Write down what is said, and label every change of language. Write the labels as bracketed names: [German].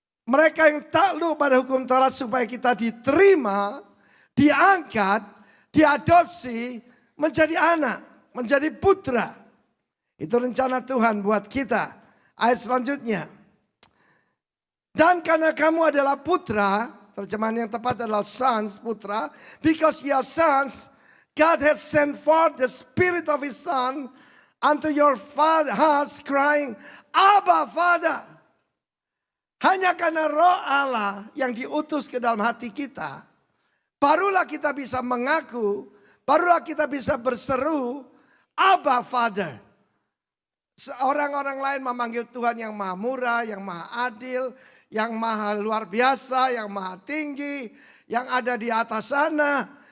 [Indonesian] Mereka yang takluk pada hukum Taurat supaya kita diterima, diangkat, diadopsi, menjadi anak, menjadi putra. Itu rencana Tuhan buat kita. Ayat selanjutnya. Dan karena kamu adalah putra, terjemahan yang tepat adalah sons, putra. [English] Because you are sons, God has sent forth the Spirit of His Son unto your hearts crying, Abba, Father. [Indonesian] Hanya karena roh Allah yang diutus ke dalam hati kita, barulah kita bisa mengaku, barulah kita bisa berseru, Abba, Father. Orang-orang lain memanggil Tuhan yang maha murah, yang maha adil, yang maha luar biasa, yang maha tinggi, yang ada di atas sana.